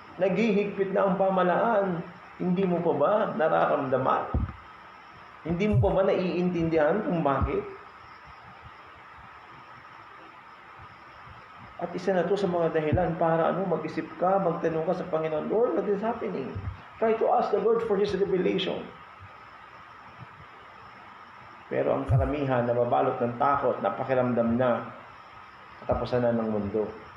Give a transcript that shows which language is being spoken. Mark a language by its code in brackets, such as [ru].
[tl] Naghihigpit na ang pamalaan. Hindi mo pa ba nararamdaman? Hindi mo pa ba naiintindihan kung bakit? At isa na to sa mga dahilan para mag-isip ka, magtanong ka sa Panginoon, [en] Lord, what is happening? Try to ask the Lord for His revelation. [tl] Pero ang karamihan nababalot ng takot, napakiramdam na katapusan na ng mundo.